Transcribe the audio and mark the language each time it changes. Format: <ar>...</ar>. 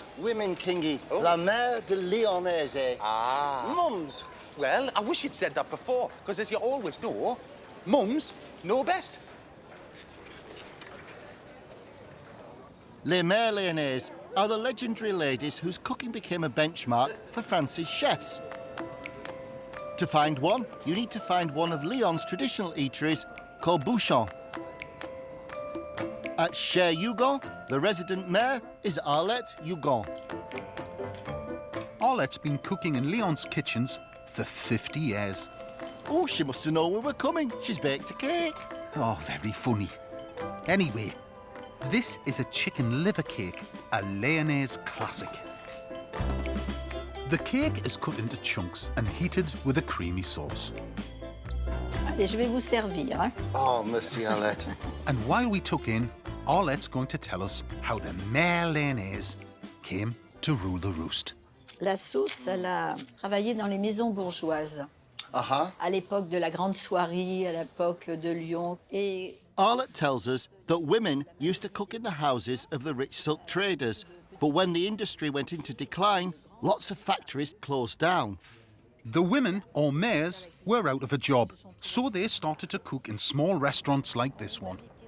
<fr>Women, Kingy, la mère de Lyonnaise. Ah.</fr> <en>Mums. Well, I wish you'd said that before, because as you always know, mums know best. Les mères lyonnaises are the legendary ladies whose cooking became a benchmark for France's chefs. To find one, you need to find one of Lyon's traditional eateries called bouchon. At Cher Hugon, the resident mayor is Arlette Hugon. Arlette's been cooking in Lyon's kitchens for 50 years. Oh, she must have known we were coming. She's baked a cake. Oh, very funny. Anyway, this is a chicken liver cake, a Lyonnaise classic. The cake is cut into chunks and heated with a creamy sauce.</en> <fr>Allez, je vais vous servir. Hein. Oh, merci, Arlette.</fr> <en>And while we tuck in, Arlette's going to tell us how the mère Lyonnaise came to rule the roost.</en> <fr>La sauce, elle a travaillé dans les maisons bourgeoises. À l'époque de la Grande Soierie, à l'époque de Lyon. Et</fr> <en>Arlette tells us that women used to cook in the houses of the rich silk traders, but when the industry went into decline, lots of factories closed down. The women, or mères, were out of a job, so they started to cook in small restaurants like this one.</en>